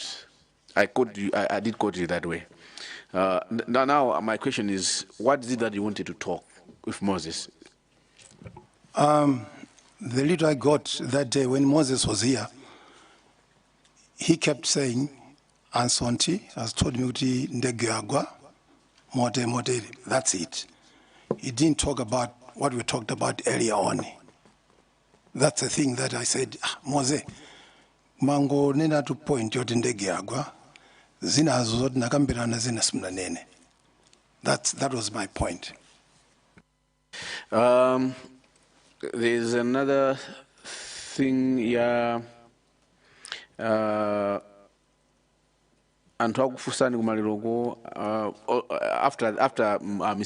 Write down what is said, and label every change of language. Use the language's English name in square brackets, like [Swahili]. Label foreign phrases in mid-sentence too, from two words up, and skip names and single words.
[English] I did quote you that way. Now my question is, what is it that you wanted to talk with Moses? The lead I got that day when Moses was here, he kept saying, Ansonti has told me [Nyanja] kuti ndege yagwa, mote, [English] that's it. He didn't talk about what we talked about earlier on. That's the thing that I said, [Nyanja] Mose, mango nena [English] to point [Nyanja] yoti ndege yagwa, zina azoti nakambirana zina simnanene. [English] That was my point. There's another thing, yeah. And after Mr.